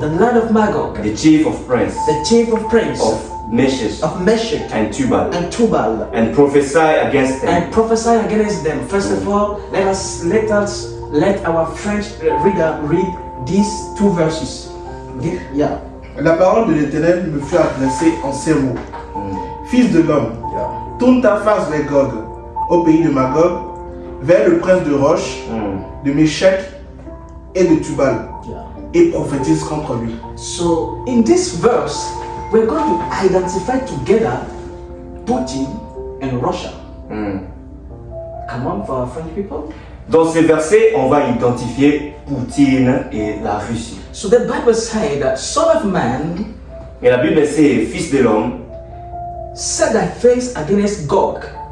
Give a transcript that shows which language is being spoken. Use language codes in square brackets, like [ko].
[en] the land of Magog, the chief of prince the chief of prince of Meshech of Meshach and Tubal, and Tubal, and prophesy against them. and prophesy against them. First of all, let our French reader read these two verses. Yeah. [fr] La parole de l'Éternel me fut adressée en ces mots. Fils de l'homme, tourne ta face vers Gog, au pays de Magog, vers le prince de Roche, de Meshach et de Tubal, et prophétise contre lui. [en] So in this verse, we're going to identify together Putin and Russia. Come on, for our French people. [fr] Dans ces versets, on va identifier Poutine et la Russie. [en] So the Bible says that Son of Man, [fr] Et la Bible, c'est fils de l'homme. [en] set thy face against Gog.